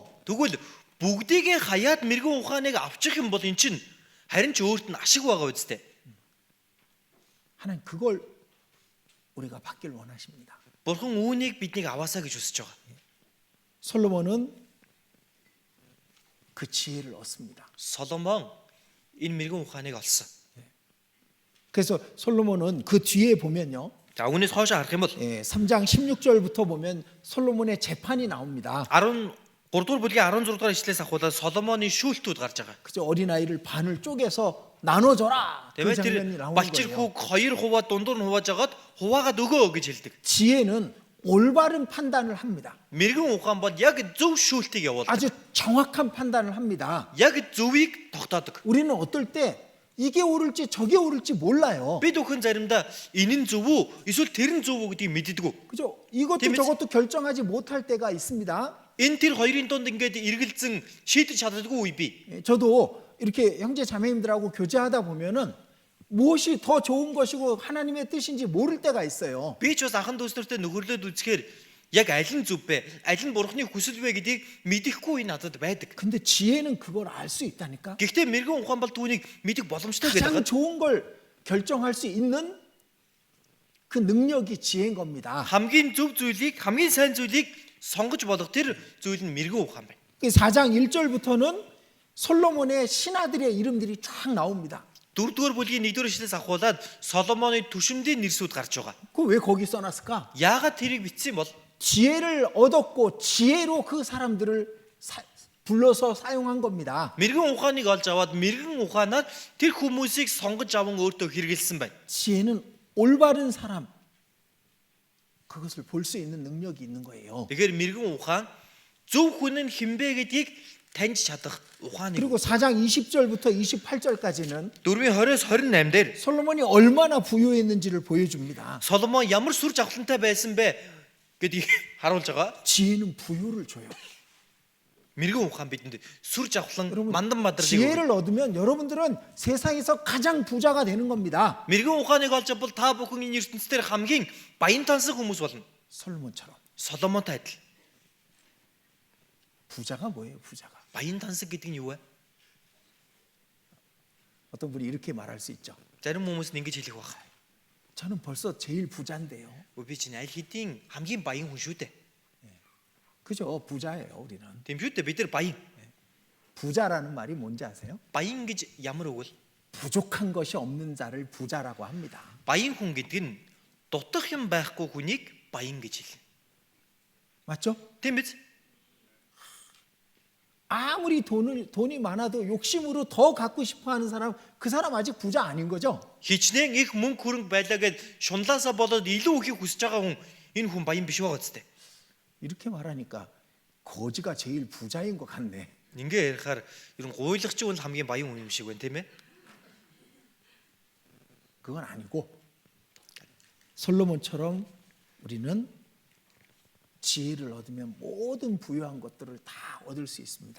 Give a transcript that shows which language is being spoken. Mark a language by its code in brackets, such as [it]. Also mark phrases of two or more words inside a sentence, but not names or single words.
[mn] Тэгвэл бүгдийг хаяад мэрэгэн ухааныг авчих юм бол эн чинь харин ч өөрт нь ашиг байгаа үстэй. [ko] 하나님 그걸 우리가 받길 원하십니다. [mn] Бурхан үүнийг биднийг аваасаа гэж хүсэж байгаа. [ko] 솔로몬은 그 지혜를 얻습니다. [mn] Соломон энэ мэрэгэн ухааныг олсон. [ko] 그래서 솔로몬은 그 뒤에 보면요. [mn] За үүнээс хойш харах юм бол [ko] 3장 16절부터 보면 솔로몬의 재판이 나옵니다. [mn] 13 дугаар бүлгийн 16 дугаар ишлээс ахуулаад Соломоны шүүлтүүд гарч байгаа. [ko] 그죠? 어린아이를 반을 쪼개서 나눠줘라. 그 [mn] Тэгээд [ko] 장면이 [mn] тэр [ko] 나오는 [mn] балчир [ko] 거예요. [mn] хүүг 2 хуваа дундуур нь хувааж агаад хуваагаад өгөө гэж хэлдэг. [ko] 지혜는 올바른 판단을 합니다. [mn] Мэрэгэн ухаан бол яг зөв шүүлтийг явуулдаг. [ko] 아주 정확한 판단을 합니다. [mn] Яг зөвийг тогтоодог. [ko] 우리는 어떨 때 이게 옳을지 저게 옳을지 몰라요. [mn] Бид бүхэн заримдаа энэ нь зөв үү эсвэл тэр нь зөв үү гэдгийг мэддэггүй. [ko] 그죠? 이것도 재밌지? 저것도 결정하지 못할 때가 있습니다. [mn] Энэ тэр хоёрын донд ингээд эргэлзэн шийдэж чаддаггүй үе бий. [ko] 저도 이렇게 형제 자매님들하고 교제하다 보면은 무엇이 더 좋은 것이고 하나님의 뜻인지 모를 때가 있어요. [mn] Би ч бас ахан дүүснэртэй нөхөрлөд үзэхээр яг аль нь зөв бэ? Аль нь бурхны хүсэл вэ гэдгийг мэдэхгүй надад байдаг. [ko] 근데 지혜는 그걸 알 수 있다니까. [mn] Гэхдээ мэрэгэн ухаан бол түүнийг мэдэх боломжтой [ko] 가장 [mn] гэдэг. [ko] 좋은 걸 결정할 수 있는 그 능력이 지혜인 겁니다. [mn] Хамгийн зөв зүйлийг, хамгийн сайн зүйлийг сонгож болох тэр зүйл нь мэрэгэн ухаан байна. [ko] 4장 1절부터는 솔로몬의 신하들의 이름들이 쫙 나옵니다. [mn] 4-р бүлгийн 1-р ишлээс ахуулаад Соломоны түшимдийн нэрсүүд гарч байгаа. [ko] 그 왜 거기 써놨을까? [mn] Яагаад тэрийг бичсэн бол [ko] 지혜를 얻었고 지혜로 그 사람들을 불러서 사용한 겁니다. [mn] мэрэгэн ухааныг олж аваад мэрэгэн ухаанаар тэр хүмүүсийг сонгож аван өөртөө хэрэгэлсэн байна. [ko] 지혜는 올바른 사람 그것을 볼 수 있는 능력이 있는 거예요. [mn] Тэгэхээр мэрэгэн ухаан зөв хүн нь хинбэ гэдгийг таньж чадах ухааны. [ko] 그리고 4장 20절부터 28절까지는 [mn] 4-ийн 20-с 28 дээр [ko] 솔로몬이 얼마나 부유했는지를 보여줍니다. [mn] Соломон ямар сүр жавхлантай байсан бэ гэдгийг харуулж байгаа. [ko] 지혜는 부유를 줘요. [mn] мэрэгэн ухаан бидэнд сүр жавхлан [ko] 여러분, [mn] мандан мадралыг [ko] 지혜를 얻으면 여러분들은 세상에서 가장 부자가 되는 겁니다. [mn] мэрэгэн ухааныг олж авбал та бүхэн энэ ертөнцийн хамгийн баян тансаг хүмүүс болно. [ko] 솔로몬처럼. [mn] Соломонтой адил. [ko] 부자가 뭐예요? 부자가. [mn] Баян тансаг гэдэг нь юу вэ? [ko] 어떤 분이 이렇게 말할 수 있죠. [mn] Зарим хүмүүс нь ингэж хэлэх байх. [ko] 저는 벌써 제일 부자인데요. [mn] Би чинь аль хэдийн хамгийн баян хүн шүү дээ. [ko] 그죠? 부자예요, 우리는. [mn] Тийм шүү дээ. Бид нар баян. [ko] 부자라는 말이 뭔지 아세요? [mn] Баян гэж ямар үг вэ? [ko] 부족한 것이 없는 자를 부자라고 합니다. [mn] Баян хүн гэдэг нь дутах юм байхгүй хүнийг баян гэж хэлнэ. [ko] 맞죠? [mn] Тийм биз? [ko] 아무리 돈이 많아도 욕심으로 더 갖고 싶어 하는 사람, 그 사람 아직 부자 아닌 거죠? [mn] Хичнээн их мөнгө хөрөнгө байлаа гэд шунлаасаа болоод илүү ихийг хүсэж байгаа хүн энэ хүн баян биш байгаа зү. [ko] 이렇게 말하니까 거지가 제일 부자인 것 같네. [mn] Ингээ ярихаар ерөн гуйлагч бол хамгийн баян хүн юм шиг байна тийм ээ. [ko] 그건 아니고 솔로몬처럼 우리는 지혜를 얻으면 모든 부유한 것들을 다 얻을 수 있습니다.